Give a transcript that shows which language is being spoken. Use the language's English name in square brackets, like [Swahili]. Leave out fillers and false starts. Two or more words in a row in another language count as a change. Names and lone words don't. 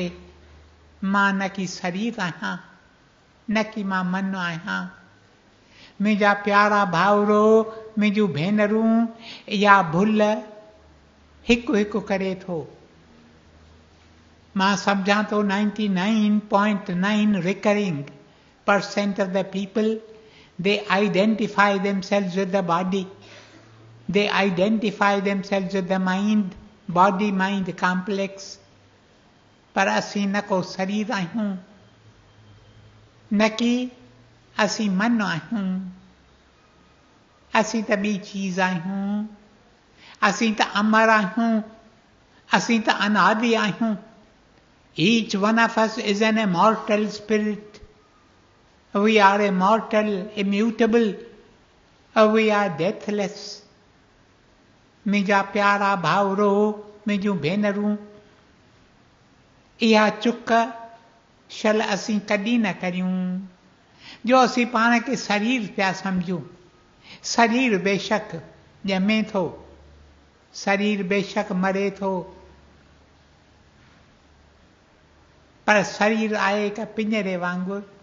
[Sindhi] मां न की शरीर आहियां, न की मां मन आहियां। मुंहिंजा प्यारा भाउरो मुंहिंजूं भेनरूं इहा भुल हिकु हिकु करे थो। मां सम्झां थो [English] 99.9 recurring% of the people, they identify themselves with the body. They identify themselves with the mind, body-mind complex. [Sindhi] पर असी न को शरीर आहियूं, न कि असी मन आहियूं। असी त ॿी चीज़ आहियूं। असी त अमर आहियूं, असी त अनादि आहियूं। [English] Each one of us is an immortal spirit. We are immortal, immutable. We are deathless. [Sindhi] मुंहिंजा प्यारा भाउरो मुंहिंजूं भेनरूं, इहा चुक शल असीं कॾहिं न करियूं जो असीं पाण खे शरीर पिया सम्झूं। शरीर बेशक ॼमे थो, शरीर बेशक मरे थो, पर शरीर आहे हिकु पिंजरे वांगुरु।